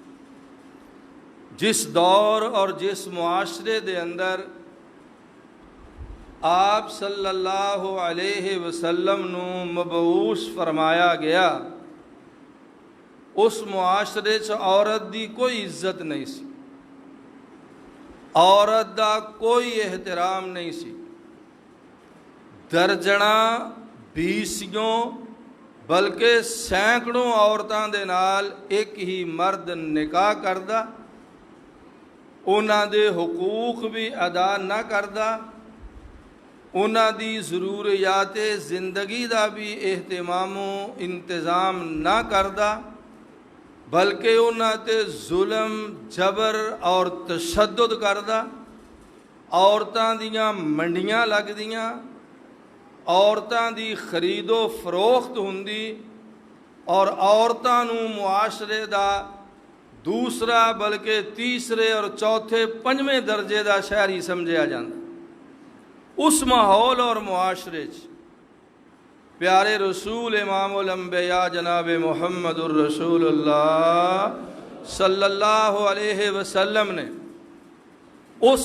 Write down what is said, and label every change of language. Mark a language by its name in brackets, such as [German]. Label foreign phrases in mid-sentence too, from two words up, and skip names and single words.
[Punjabi] جس دور اور جس معاشرے دے اندر آپ صلی اللہ علیہ وسلم نو مبعوث فرمایا گیا، اس معاشرے چ عورت دی کوئی عزت نہیں سی، عورت دا کوئی احترام نہیں سی۔ درجنا بیسیوں بلکہ سینکڑوں عورتاں دے نال ایک ہی مرد نکاح کردا، انہاں دے حقوق بھی ادا نہ کردا، انہاں دی ضروریات زندگی دا بھی اہتمام و انتظام نہ کردا، بلکہ انہاں تے ظلم، جبر اور تشدد کردا۔ عورتاں دیاں منڈیاں لگدیاں، عورتاں دی خرید و فروخت ہوندی، اور عورتاں نو معاشرے دا دوسرا بلکہ تیسرے اور چوتھے پنجویں درجے دا شہری سمجھیا جاندہ۔ اس ماحول اور معاشرے چ پیارے رسول امام الانبیاء جناب محمد الرسول اللہ صلی اللہ علیہ وسلم نے اس